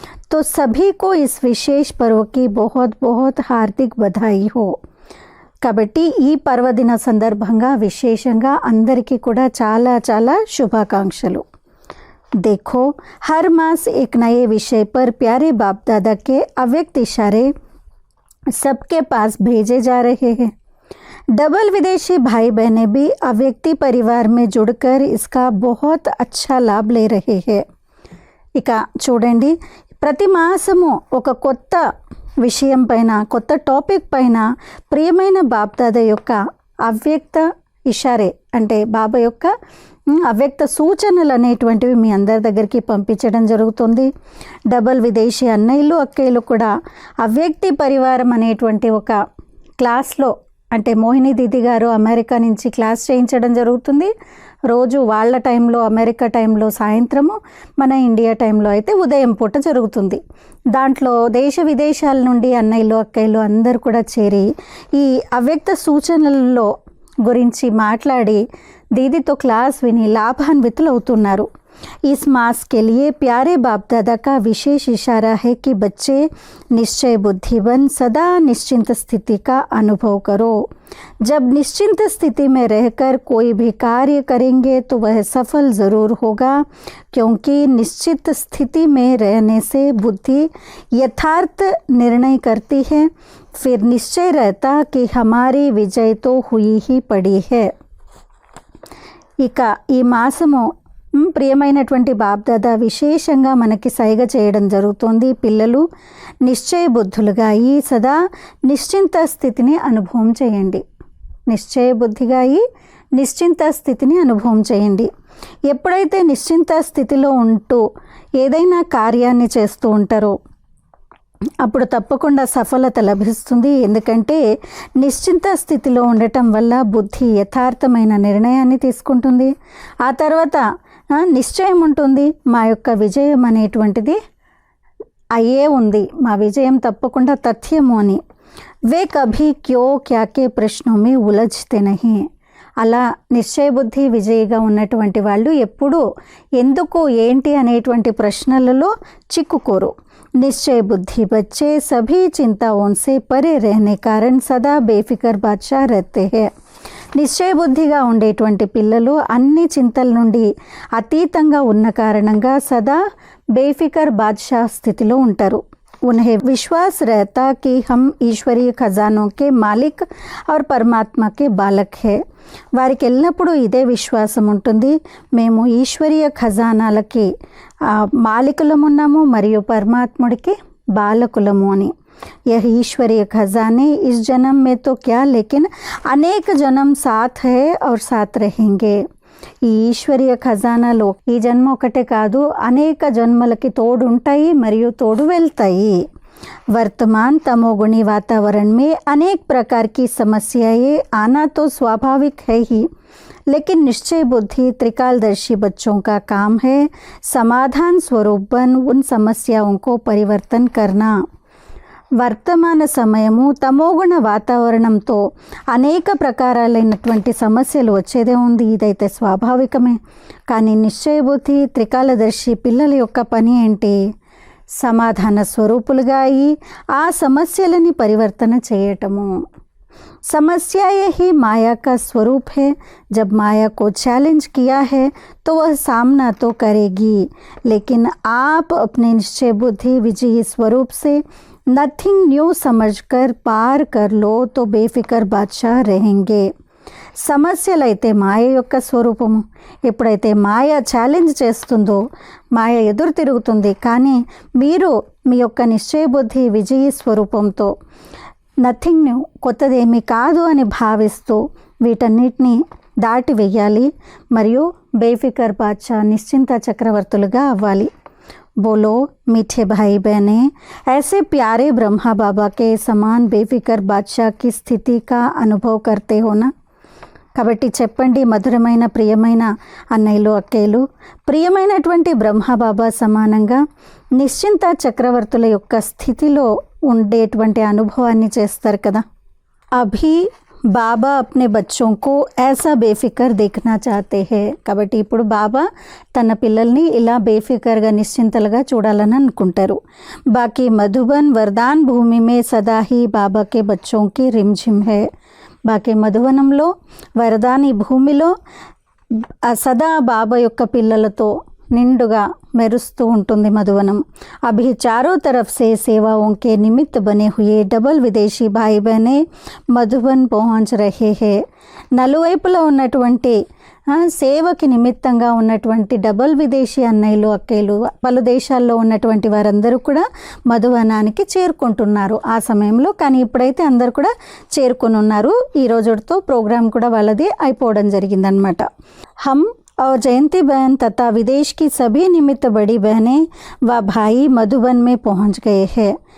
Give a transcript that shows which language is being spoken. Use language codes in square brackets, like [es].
[hi] तो सभी को इस विशेष पर्व की बहुत हार्दिक बधाई हो. [te] కాబట్టి ఈ పర్వదిన సందర్భంగా విశేషంగా అందరికీ కూడా చాలా శుభాకాంక్షలు. [hi] देखो हर मास एक नए विषय पर प्यारे बाप दादा के अव्यक्त इशारे सबके पास भेजे जा रहे हैं. डबल विदेशी भाई बहनें भी अव्यक्ति परिवार में जुड़कर इसका बहुत अच्छा लाभ ले रहे हैं. [te] ఇక చూడండి, ప్రతి మాసము ఒక కొత్త విషయం పైన కొత్త టాపిక్ పైన ప్రియమైన బాప్ దాదా యొక్క అవ్యక్త ఇషారే అంటే బాబా యొక్క అవ్యక్త సూచనలు అనేటువంటివి మీ అందరి దగ్గరికి పంపించడం జరుగుతుంది. డబల్ విదేశీ అన్నయ్యలు అక్కయ్యలు కూడా అవ్యక్తి పరివారం అనేటువంటి ఒక క్లాస్లో, అంటే మోహిని దీది గారు అమెరికా నుంచి క్లాస్ చేయించడం జరుగుతుంది. రోజు వాళ్ళ టైంలో, అమెరికా టైంలో సాయంత్రము, మన ఇండియా టైంలో అయితే ఉదయం పూట జరుగుతుంది. దాంట్లో దేశ విదేశాల నుండి అన్నయ్యలు అక్కయ్యలు అందరూ కూడా చేరి ఈ అవ్యక్త సూచనలలో గురించి మాట్లాడి దీదితో క్లాస్ విని లాభాన్వితులు అవుతున్నారు. [hi] इस मास के लिए प्यारे बाप दादा का विशेष इशारा है कि बच्चे निश्चय बुद्धि बन सदा निश्चिंत स्थिति का अनुभव करो. जब निश्चिंत स्थिति में रहकर कोई भी कार्य करेंगे तो वह सफल ज़रूर होगा, क्योंकि निश्चित स्थिति में रहने से बुद्धि यथार्थ निर्णय करती है. फिर निश्चय रहता कि हमारी विजय तो हुई ही पड़ी है. [te] ఇక ఈ మాసము ప్రియమైనటువంటి బాప్దాదా విశేషంగా మనకి సైగ చేయడం జరుగుతుంది. పిల్లలు నిశ్చయ బుద్ధులుగా ఈ సదా నిశ్చింత స్థితిని అనుభవం చేయండి. నిశ్చయ బుద్ధిగా ఈ నిశ్చింత స్థితిని అనుభవం చేయండి. ఎప్పుడైతే నిశ్చింత స్థితిలో ఉంటూ ఏదైనా కార్యాన్ని చేస్తూ ఉంటారో అప్పుడు తప్పకుండా సఫలత లభిస్తుంది. ఎందుకంటే నిశ్చింత స్థితిలో ఉండటం వల్ల బుద్ధి యథార్థమైన నిర్ణయాన్ని తీసుకుంటుంది. ఆ తర్వాత నిశ్చయం ఉంటుంది, మా యొక్క విజయం అనేటువంటిది అయ్యే ఉంది, మా విజయం తప్పకుండా తథ్యము అని. [hi] వే కభీ క్యో క్యాకే ప్రశ్నోమే ఉలజ్తే నహీ. [te] అలా నిశ్చయ బుద్ధి విజయిగా ఉన్నటువంటి వాళ్ళు ఎప్పుడూ ఎందుకు ఏంటి అనేటువంటి ప్రశ్నలలో చిక్కుకోరు. [hi] निश्चय बुद्धि बच्चे सभी चिंताओं से परे रहने कारण सदा बेफिक्र बादशाह रहते हैं. [te] నిశ్చయ బుద్ధిగా ఉండేటువంటి పిల్లలు అన్ని చింతల నుండి అతీతంగా ఉన్న కారణంగా సదా బేఫికర్ బాద్షా స్థితిలో ఉంటారు. [hi] उन्हें विश्वास रहता कि हम ईश्वरीय खजानों के मालिक और परमात्मा के बालक है. [te] వారికి ఎల్లప్పుడూ ఇదే విశ్వాసం ఉంటుంది, మేము ఈశ్వరీయ ఖజానాలకి మాలికులము ఉన్నాము మరియు పరమాత్ముడికి బాలకులము అని. [hi] यह ईश्वरीय खजाने इस जन्म में तो क्या लेकिन अनेक जन्म साथ है और साथ रहेंगे. [te] ఈ ఈశ్వరీయ ఖజానాలు ఈ జన్మ ఒకటే కాదు, అనేక జన్మలకి తోడు ఉంటాయి మరియు తోడు వెళ్తాయి. [hi] वर्तमान तमोगुणी वातावरण में अनेक प्रकार की समस्याएं आना तो स्वाभाविक है ही, लेकिन निश्चय बुद्धि त्रिकालदर्शी बच्चों का काम है समाधान स्वरूप बन उन समस्याओं को परिवर्तन करना. [te] వర్తమాన సమయము తమోగుణ వాతావరణంతో అనేక ప్రకారాలైనటువంటి సమస్యలు వచ్చేదే ఉంది, ఇదైతే స్వాభావికమే. కానీ నిశ్చయ బుద్ధి త్రికాలదర్శి పిల్లల యొక్క పని ఏంటి? సమాధాన స్వరూపులుగా అయి ఆ సమస్యలని పరివర్తన చేయటము. [hi] समस्याएं ही माया का स्वरूप है. जब माया को चैलेंज किया है तो वह सामना तो करेगी, लेकिन आप अपने निश्चय बुद्धि विजयी स्वरूप से [en] nothing new [hi] समझकर पार कर लो तो बेफिक्र बादशाह रहेंगे. [te] సమస్యలైతే మాయ యొక్క స్వరూపము. ఎప్పుడైతే మాయ ఛాలెంజ్ చేస్తుందో మాయ ఎదురు తిరుగుతుంది. కానీ మీరు మీ యొక్క నిశ్చయ బుద్ధి విజయీ స్వరూపంతో [en] nothing new, [te] కొత్తదేమీ కాదు అని భావిస్తూ వీటన్నిటిని దాటి వెయ్యాలి మరియు బేఫికర్ బాద్షా నిశ్చింత చక్రవర్తులుగా అవ్వాలి. [hi] बोलो मीठे भाई बहने, ऐसे प्यारे ब्रह्मा बाबा के समान बेफिक्र बादशाह की स्थिति का अनुभव करते हो ना. [te] కాబట్టి చెప్పండి మధురమైన ప్రియమైన అన్నయ్యలు అక్కయ్యలు, ప్రియమైనటువంటి బ్రహ్మబాబా సమానంగా నిశ్చింత చక్రవర్తుల యొక్క స్థితిలో ఉండేటువంటి అనుభవాన్ని చేస్తారు కదా. [hi] అభి బాబా అప్నే బచ్చోं को ऐसा बेफिक्र देखना चाहते हैं. [te] కాబట్టి ఇప్పుడు బాబా తన పిల్లల్ని ఇలా బేఫికర్గా నిశ్చింతలుగా చూడాలని అనుకుంటారు. [hi] బాకీ మధుబన్ వరదాన్ భూమి में सदा ही बाबा के बच्चों की रिमझिम है. [te] బాకీ మధువనంలో వరదాని భూమిలో సదా బాబా యొక్క పిల్లలతో నిండుగా మెరుస్తూ ఉంటుంది మధువనం. [hi] అభి చారో తరఫ్ సే సేవాओं के निमित्त बने हुए डबल विदेशी भाई बहने మధుబన్ పहुंच रहे हैं. [te] నలువైపులా ఉన్నటువంటి సేవకి నిమిత్తంగా ఉన్నటువంటి డబల్ విదేశీ అన్నయ్యలు అక్కయ్యలు పలు దేశాల్లో ఉన్నటువంటి వారందరూ కూడా మధువనానికి చేరుకుంటున్నారు ఆ సమయంలో. కానీ ఇప్పుడైతే అందరు కూడా చేరుకుని ఉన్నారు. ఈ రోజుతో ప్రోగ్రాం కూడా వాళ్ళది అయిపోవడం జరిగిందనమాట. హమ్ [hi] और जयंती बहन तथा विदेश की सभी निमित्त बड़ी बहनें व भाई मधुबन में पहुंच गए हैं।